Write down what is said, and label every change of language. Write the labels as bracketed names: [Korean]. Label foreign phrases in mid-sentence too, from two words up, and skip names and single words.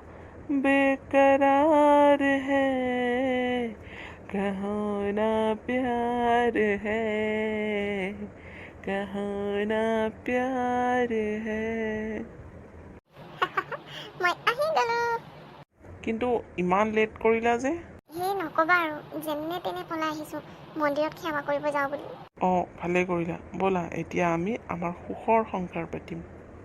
[Hindi] बेकरार है, कहो ना प्यार है, कहो ना प्यार है। [Assamese] মই আহি গ'লো। কিন্তু ইমান লেট কৰিলা যে? সেই নক'বা আৰু, যেনে তেনে পলাই আহিছোঁ মন্দিৰত সেৱা কৰিব যাওঁ বুলি। অঁ, ভালেই কৰিলা। ব'লা এতিয়া আমি আমাৰ সুখৰ সংসাৰ পাতিম।